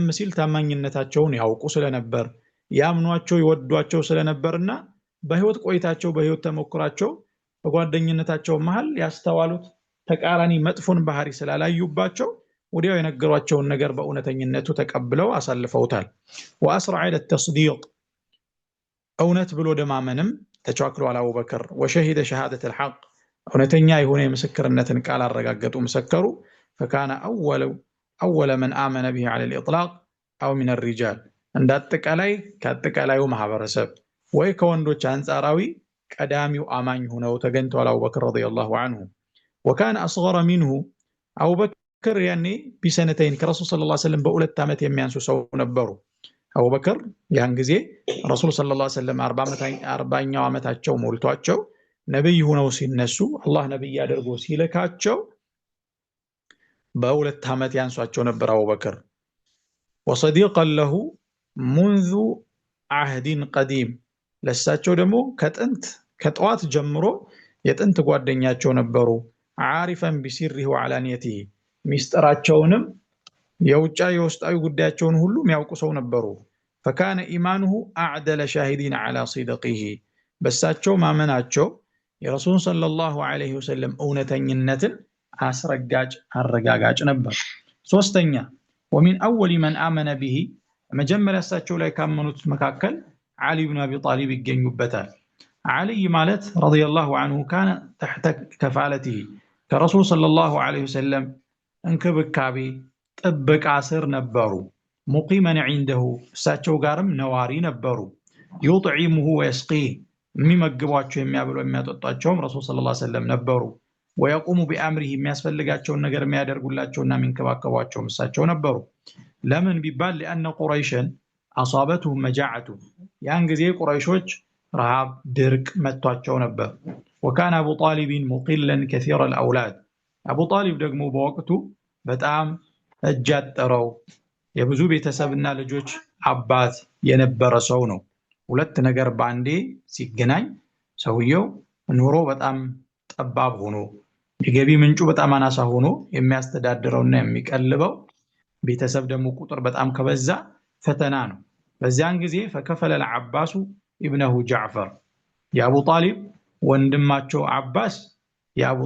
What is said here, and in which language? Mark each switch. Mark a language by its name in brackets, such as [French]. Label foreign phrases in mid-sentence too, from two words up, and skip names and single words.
[Amharic] ሲል ታማኝነታቸውን ያውቁ ስለነበር ያምኗቸው ይወዷቸው ስለነበርና በህይወት ቆይታቸው በህይወት ተሞክራቸው በጓደኝነታቸው መሃል ያስተዋሉት ተቃራኒ መጥፎን ባህሪ ስላላዩባቸው ወዲያው የነገሯቸውን ነገር በእውነተኝነቱ ተቀብለው አሳልፈውታል [Arabic] واسرع الى التصديق [Amharic] እውነት ብሎ ደማመንም ተቻክሏል አቡበክር [Arabic] وشهد شهاده الحق [Amharic] እውነተኛ የሆነ የምስክርነትን ቃል አረጋገጡ መሰከሩ فكان [Arabic] اول من امن به على الاطلاق او من الرجال [Amharic] እንዳጠቃላይ ከአጠቃላዩ ማህበረሰብ ወይ ከወንዶች አንጻራዊ ቀዳሚው አማኝ ሆነው ተገኝተዋል አቡበክር [Arabic] رضي الله عنه وكان اصغر منه [Amharic] አቡበክር ያኔ ቢሰነተይን ከረሱል [Arabic] صلى الله عليه وسلم [Amharic] በሁለት ዓመት የሚያንሱ ሰው ነበሩ አቡበክር ያን ጊዜ ረሱል [Arabic] صلى الله عليه وسلم [Amharic] 40ኛው ዓመታቸው ሞልቷቸው ነብይ ሆነው ሲነሱ አላህ ነብይ አድርጎ ሲልካቸው በሁለት ዓመት ያንሷቸው ነበር አቡበክር [Arabic] وصديقا له منذ عهد قديم [Amharic] ለሳቸው ደግሞ ከጥዋት ጀምሮ የጥንት ጓደኛቸው ነበሩ [Arabic] عارفا بسره وعلانيته [Amharic] ሚስጥራቸውንም የውጫዊ የውስጣዊ ጉዳያቸውን ሁሉ የሚያውቁ ሰው ነበሩ [Arabic] فكان ايمانه اعدل شاهدين على صدقه [Amharic] በሳቸው ማመናቸው የረሱል [Arabic] صلى الله عليه وسلم [Amharic] እውነተኝነትን አስረጋጭ አረጋጋጭ ነበር ሶስተኛ [Arabic] ومن اول من امن به [Amharic] መጀመሪያ እሳቸው ላይ ካመኑት መካከል [Arabic] علي بن ابي طالب ይገኙበታል علي ማለት رضي الله عنه كان تحت كفالته ከረሱል صلى الله عليه وسلم [Amharic] እንክብካቤ ጥበቃ ስር ነበሩ [Arabic] مقيما عنده [Amharic] እሳቸው ጋርም ነዋሪ ነበሩ [Arabic] يطعمه ويسقيه [Amharic] የሚመግቧቸው የሚያበሉ የሚያጠጣቸውም [Arabic] رسول صلى الله عليه وسلم [Amharic] ነበሩ [Arabic] ويقوم بأمره [Amharic] የሚያስፈልጋቸውን ነገር የሚያደርጉላቸውና የሚንከባከቧቸው እሳቸው ነበሩ ለምን ቢባል [Arabic] لأن قريشا أصابتهم مجاعة [Amharic] ያን ጊዜ ቁረይሾች ረሃብ ድርቅ መጥቷቸው ነበር [Arabic] وكان ابو طالب مقلا كثير الاولاد ابو طالب [Amharic] ደግሞ በወቅቱ በጣም እጃጠረው የብዙ ቤተሰብና ልጆች አባት የነበረ ሰው ነው። ሁለት ነገር ባንዴ ሲገናኝ ሰውየው ኑሮ በጣም ጠባብ ሆኖ የገቢ ምንጩ በጣም አናሳ ሆኖ የሚያስተዳድረውና የሚቀልበው ቤተሰብ ደግሞ ቁጥር በጣም ከበዛ ፈተና ነው። በዚያን ጊዜ ፈከፈለ [Arabic] العباس ابنه جعفر [Amharic] የአቡ ጣሊብ ወንድማቸው አባስ የአቡ